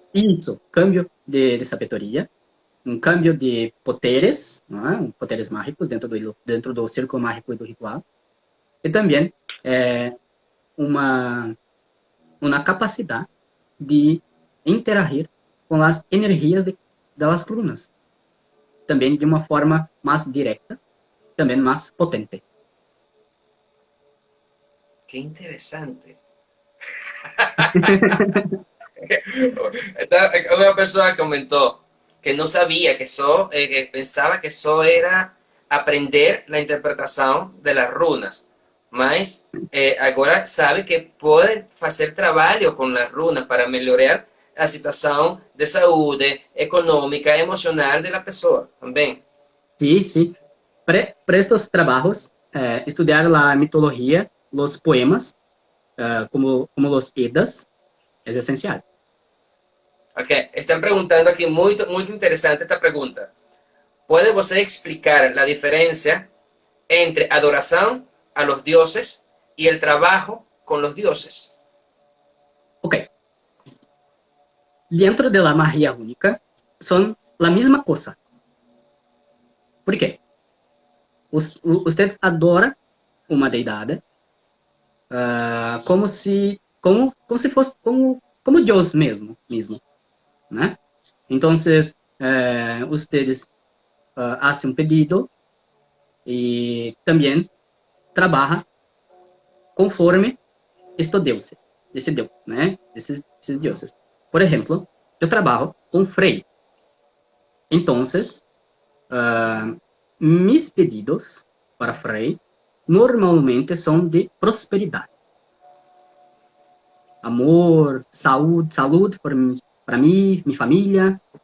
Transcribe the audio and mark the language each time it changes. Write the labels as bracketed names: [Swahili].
[Portuguese] isso, câmbio de sabedoria, um câmbio de poderes, poderes mágicos dentro do círculo mágico e do ritual, e também uma capacidade de interagir com as energias das runas, também de uma forma mais direta, também mais potente. [Spanish] Qué interesante. Una persona comentó que no sabía que eso, que pensaba que eso era aprender la interpretación de las runas, [Portuguese] mas agora sabe que [Spanish] puede hacer trabajo con las runas para mejorar [Portuguese] a situação de saúde econômica, emocional da pessoa também. [Spanish] Sí, sí. Para estos trabajos, estudiar la mitología, los poemas, como los Edas, es esencial. [Portuguese] Ok, estão perguntando aqui, muito interessante esta pergunta. Pode você explicar a diferença entre adoração [Spanish] a los dioses [Portuguese] e o trabalho com los dioses? Ok. [Spanish] Dentro de la magia única, son la misma cosa. ¿Por qué? [Portuguese] Ustedes adoram uma deidade como se fosse como Deus mesmo, né? [Spanish] Então, ustedes hacen un pedido y también trabaja conforme estos [Portuguese] deuses, esse Deus, né? Esses deuses. Por exemplo, eu trabalho com Frei. Então, [Spanish] mis pedidos [Portuguese] para Frei normalmente são de prosperidade. Amor, saúde para mim, minha família.